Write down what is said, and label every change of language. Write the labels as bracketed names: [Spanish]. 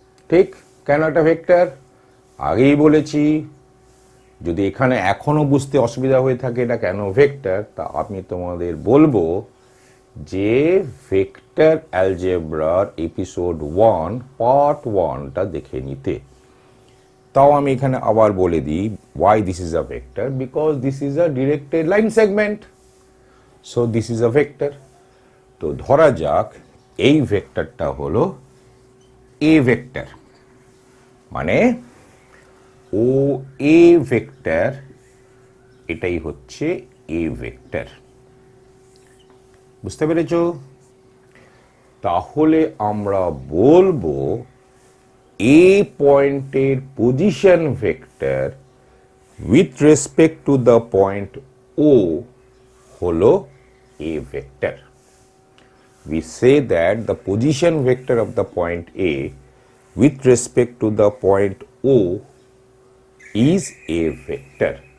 [Bangla] ঠিক, কেন একটা ভেক্টর? আগেই বলেছি, যদি এখানে এখনো বুঝতে অসুবিধা হয়ে থাকে এটা কেন ভেক্টর, তা আমি তোমাদের বলবো যে ভেক্টর অ্যালজেব্রার এপিসোড 1 পার্ট 1টা দেখে নিতে। তাও আমি এখানে আবার বলে দিই, [English] why this is a vector, because this is a directed line segment, so this is a vector. [Bangla] তো ধরা যাক এই ভেক্টরটা হলো এ ভেক্টর, মানে ও এ ভেক্টর, এটাই হচ্ছে এ ভেক্টর। বুঝতে পেরেছো? তাহলে আমরা বলবো এ পয়েন্টের position vector [English] with respect to the point [Bangla] ও হলো এ vector. [English] We say that the position vector of the point A with respect to the point O is a vector.